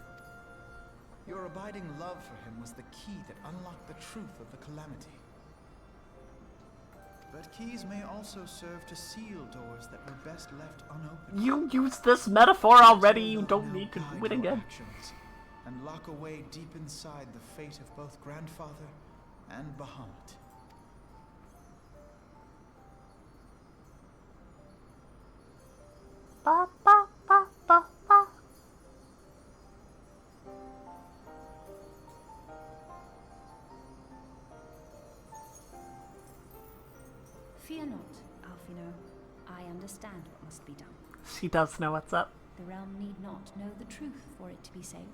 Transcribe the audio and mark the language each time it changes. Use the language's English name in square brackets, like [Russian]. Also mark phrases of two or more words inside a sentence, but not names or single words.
[English] Your abiding love for him was the key that unlocked the truth of the calamity. But keys may also serve to seal doors that were best left unopened. You used this metaphor already, you don't need to do it again. Actions, and lock away deep inside the fate of both Grandfather and Bahamut. Ba, ba, ba, ba, ba. Fear not, Alfino. I understand what must be done. She does know what's up. The realm need not know the truth for it to be saved.